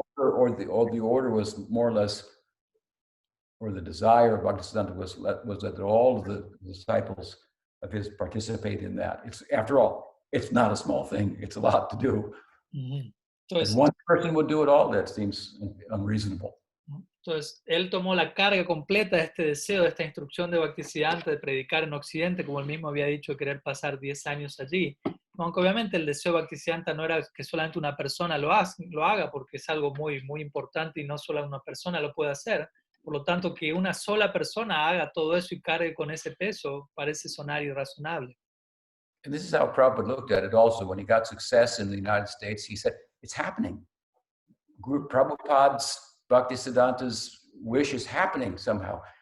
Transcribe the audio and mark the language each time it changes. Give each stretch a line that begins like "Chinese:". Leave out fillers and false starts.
English: or the order was more or less, or the desire of Bhaktisiddhanta was that all of the disciples of his participate in that. It's, after all, it's not a small thing. It's a lot to do. If one person would do it all, that seems unreasonable.
Spanish: Entonces, él tomó la carga completa de este deseo, de esta instrucción de Bhaktisiddhanta de predicar en Occidente, como él mismo había dicho, querer pasar 10 años allí. Aunque obviamente el deseo de Bhaktisiddhanta no era que solamente una persona lo haga, porque es algo muy, muy importante y no solo una persona lo puede hacer. Por lo tanto, que una sola persona haga todo eso y cargue con ese peso parece sonar irrazonable.
English: And this is how Prabhupada looked at it also. When he got success in the United States, he said, it's happening. Prabhupada's, Bhaktisiddhanta's wish is happening somehow.